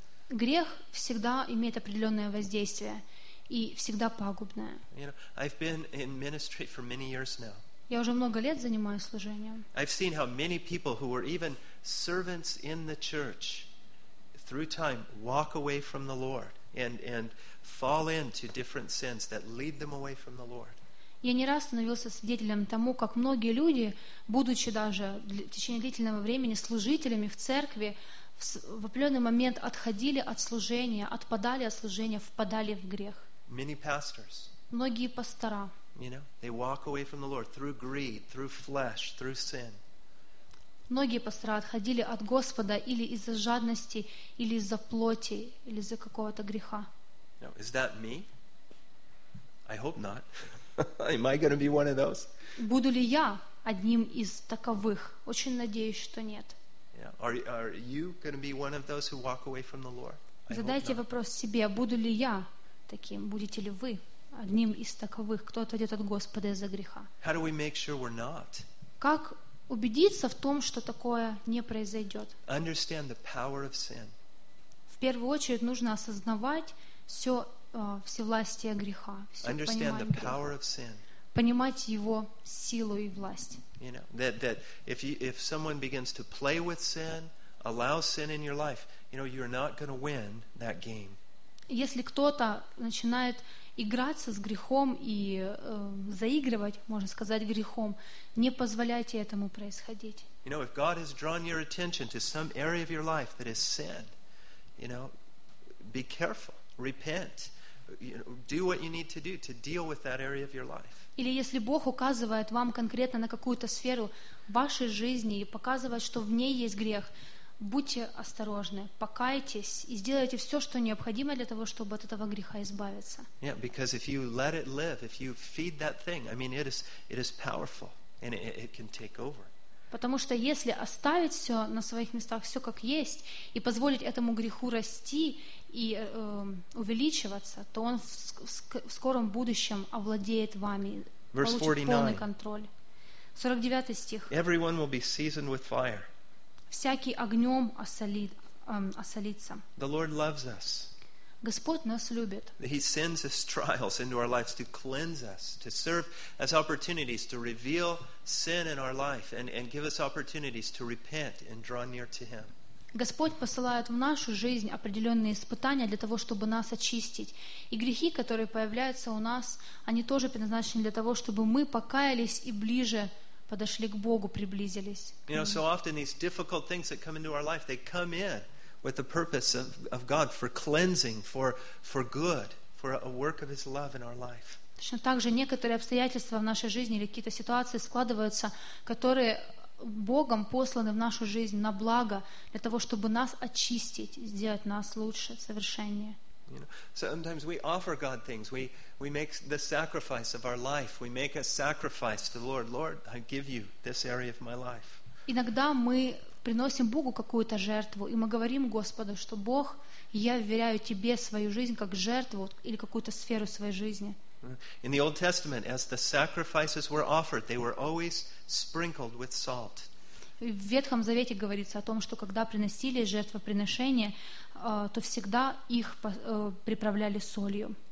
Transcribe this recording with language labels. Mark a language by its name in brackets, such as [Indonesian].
[Russian] Грех всегда имеет определенное воздействие. И всегда пагубное. [English] You know, I've been in ministry for many years now. [Russian] Я уже много лет занимаюсь служением. [English] I've seen how many people who were even servants in the church through time walk away from the Lord and fall into different sins that lead them away from the Lord. [Russian] Я не раз становился свидетелем тому, как многие люди, будучи даже в течение длительного времени служителями в церкви, в определенный момент отходили от служения, отпадали от служения, впадали в грех. [English] Many pastors. [Russian] Многие пастора. [English] You know, they walk away from the Lord through greed, through flesh, through sin. [Russian] Многие пастора отходили от Господа или из-за жадности, или из-за плоти, или из-за какого-то греха. [English] Now, is that me? I hope not. Am I going to be one of those? [Russian] Буду ли я одним из таковых? Очень надеюсь, что нет. [English] Yeah. Are you going to be one of those who walk away from the Lord? [Russian] Задайте вопрос себе: буду ли я таким? Будете ли вы одним из таковых, кто отойдет от Господа из-за греха? [English] How do we make sure we're not? [Russian] Как убедиться в том, что такое не произойдет? [English] Understand the power of sin. [Russian] В первую очередь нужно осознавать все всевластие греха, все [English] Understand [Russian] понимание [English] the power [Russian] греха. [English] Of sin. [Russian] Понимать его силу и власть. [English] You know, that if someone begins to play with sin, allow sin in your life, you know, you're not going to win that game. [Russian] Если кто-то начинает играться с грехом и заигрывать, можно сказать, грехом, не позволяйте этому происходить. [English] You know, if God has drawn your attention to some area of your life that is sin, you know, be careful, repent. You know, do what you need to do to deal with that area of your life. [Russian] Или если Бог указывает вам конкретно на какую-то сферу вашей жизни и показывает, что в ней есть грех, будьте осторожны, покайтесь и сделайте все, что необходимо для того, чтобы от этого греха избавиться. [English] Yeah, because if you let it live, if you feed that thing, I mean, it is powerful and it can take over. [Russian] Потому что если оставить все на своих местах, все как есть, и позволить этому греху расти и увеличиваться, то он в скором будущем овладеет вами, [English] Verse [Russian] получит 49. Полный контроль. 49 стих. [English] Everyone will be seasoned with fire. [Russian] Всякий огнем осолится. [English] The Lord loves us. [Russian] Господь нас любит. [English] He sends us trials into our lives to cleanse us, to serve as opportunities to reveal sin in our life and give us opportunities to repent and draw near to Him. [Russian] Господь посылает в нашу жизнь определенные испытания для того, чтобы нас очистить. И грехи, которые появляются у нас, они тоже предназначены для того, чтобы мы покаялись и ближе подошли к Богу, приблизились. [English] You know, so often these difficult things that come into our life, they come in with the purpose of God for cleansing, for good, for a work of His love in our life. [Russian] Точно так же некоторые обстоятельства в нашей жизни или какие-то ситуации складываются, которые Богом посланы в нашу жизнь на благо, для того, чтобы нас очистить, сделать нас лучше, совершеннее. [English] You know, sometimes we offer God things. We make the sacrifice of our life. We make a sacrifice to the Lord. Lord, I give you this area of my life. [Russian] Иногда мы приносим Богу какую-то жертву, и мы говорим Господу, что Бог, я вверяю Тебе свою жизнь как жертву или какую-то сферу своей жизни. [English] In the Old Testament, as the sacrifices were offered, they were always sprinkled with salt. [Russian] В Ветхом Завете говорится о том, что когда приносили жертвоприношения, то всегда их приправляли солью.